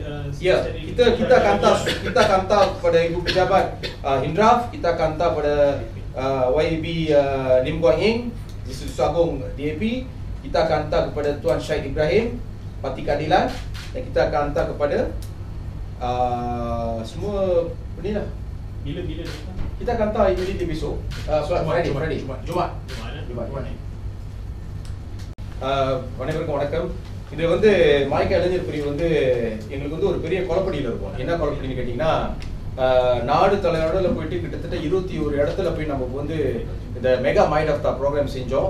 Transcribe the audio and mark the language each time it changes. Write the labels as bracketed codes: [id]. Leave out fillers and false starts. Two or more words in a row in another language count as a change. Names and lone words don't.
[ms] Ya, kita akan hantar kepada ibu pejabat Indraf, kita akan hantar pada YB Lim Guang Eng, Institusi Agong DAP, kita akan hantar kepada Tuan Syed Ibrahim, Parti Keadilan, dan kita akan hantar kepada semua ni lah. Bila kita akan hantar immediately besok. Friday. Jumaat. [ta] வணக்கம். இது வந்து மாய்க்க இளைஞர் பிரிவு வந்து எங்களுக்கு வந்து ஒரு பெரிய குழப்படியில் இருக்கும். என்ன குழப்படின்னு கேட்டிங்கன்னா, நாடு தலைவரோட போயிட்டு கிட்டத்தட்ட 21 இடத்துல போய் நம்ம வந்து இந்த [en] mega mind of the program [ta] செஞ்சோம்.